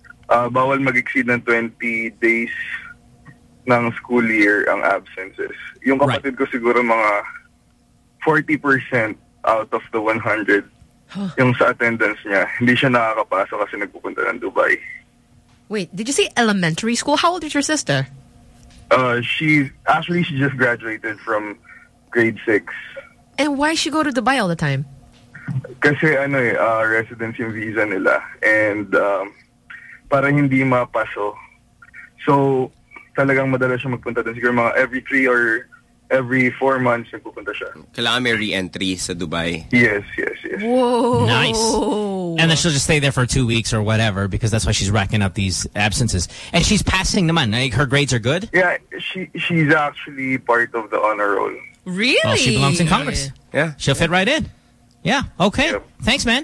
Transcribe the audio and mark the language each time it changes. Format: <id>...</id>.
<tl>bawal mag-exceed ng 20 days ng school year ang absences. Yung kapatid ko siguro mga 40%</tl> <en>out of the 100</en> <tl>yung sa attendance niya, hindi siya nakakapasa kasi nagpupunta ng Dubai.</tl> <en>Wait, did you say elementary school? How old is your sister? She just graduated from grade 6. And why she go to Dubai all the time?</en> <tl>Kasi ano eh, residence yung visa nila. And para hindi mapaso. So talagang madalas siya magpunta doon. Siguro mga</tl> <en>every 3 or every 4 months</en> <tl>nagpupunta siya. Kailangan may re-entry sa Dubai.</tl> <en>Yes. Whoa. Nice. And then she'll just stay there for 2 weeks or whatever because that's why she's racking up these absences. And she's passing naman. Like, her grades are good? Yeah, she's actually part of the honor roll. Really? Well, she belongs in Congress. Yeah. She'll fit right in. Yeah. Okay. Yep. Thanks, man.</en>